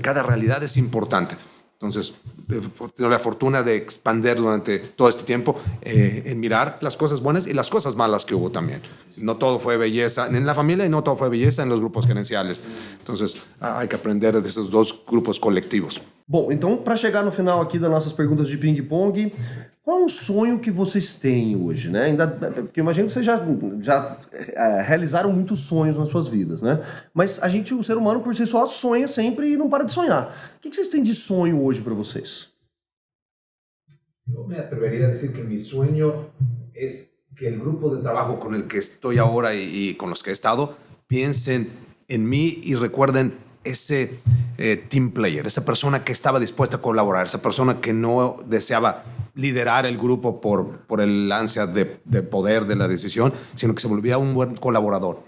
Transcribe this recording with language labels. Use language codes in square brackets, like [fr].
[es] Cada realidad es importante. Entonces, tengo la fortuna de expandir durante todo este tiempo en mirar las cosas buenas y las cosas malas que hubo también. No todo fue belleza en la familia y no todo fue belleza en los grupos gerenciales. Entonces, hay que aprender de esos dos grupos colectivos. [pt] Bom, então, para chegar no final aqui das nossas perguntas de ping-pong, qual é um sonho que vocês têm hoje, né? Porque eu imagino que vocês já realizaram muitos sonhos nas suas vidas, né? Mas o ser humano, por si só, sonha sempre e não para de sonhar. O que vocês têm de sonho hoje para vocês? [es] Yo me atrevería a decir que mi sueño es que el grupo de trabajo con el que estoy ahora y con los que he estado piensen en mí y recuerden ese team player, esa persona que estaba dispuesta a colaborar, esa persona que no deseaba liderar el grupo por el ansia de poder de la decisión, sino que se volvía un buen colaborador.